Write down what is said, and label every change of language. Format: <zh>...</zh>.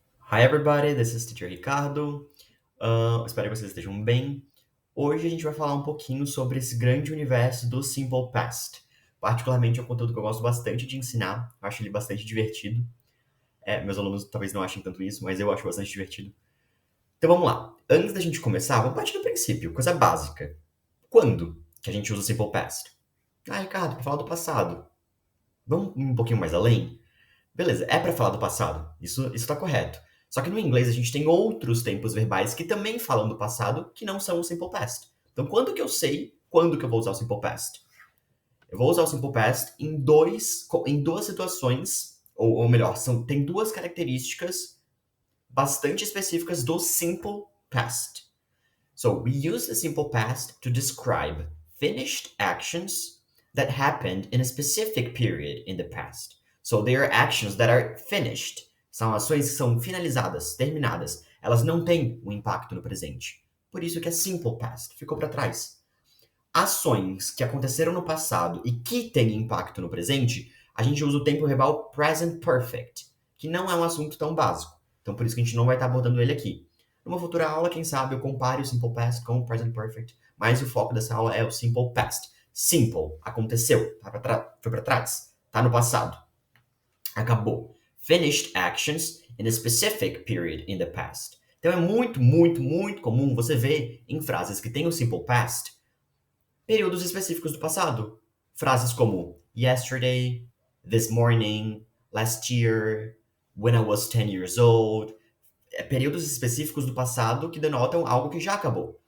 <en>Hi everybody, this is Teacher Ricardo.</en> <pt>Espero que vocês estejam bem. Hoje a gente vai falar um pouquinho sobre esse grande universo do Simple Past. Particularmente é um conteúdo que eu gosto bastante de ensinar, eu acho ele bastante divertido. Meus alunos talvez não achem tanto isso, mas eu acho bastante divertido. Então vamos lá. Antes da gente começar, vamos partir do princípio, coisa básica. Quando que a gente usa o Simple Past? Ah, Ricardo, para falar do passado. Vamos um pouquinho mais além? Beleza, é para falar do passado. Isso tá correto. Só que no inglês a gente tem outros tempos verbais que também falam do passado, que não são o simple past. Então, quando que eu vou usar o simple past? Eu vou usar o simple past em duas situações, ou melhor, tem duas características bastante específicas do simple past.</pt> <en>So, we use the simple past to describe finished actions that happened in a specific period in the past. So, they are actions that are finished.</en> <pt>São ações que são finalizadas, terminadas. Elas não têm um impacto no presente. Por isso que é simple past, ficou para trás. Ações que aconteceram no passado e que têm impacto no presente, a gente usa o tempo verbal present perfect, que não é um assunto tão básico. Então, por isso que a gente não vai estar abordando ele aqui. Numa futura aula, quem sabe, eu compare o Simple Past com o Present Perfect, mas o foco dessa aula é o Simple Past. Simple, aconteceu, foi para trás, tá no passado, acabou.</pt> <en>Finished actions in a specific period in the past.</en> <pt>Então é muito, muito, muito comum você ver em frases que têm o Simple Past períodos específicos do passado. Frases como</pt> <en>yesterday, this morning, last year, when I was 10 years old,</en> <pt>períodos específicos do passado que denotam algo que já acabou.</pt>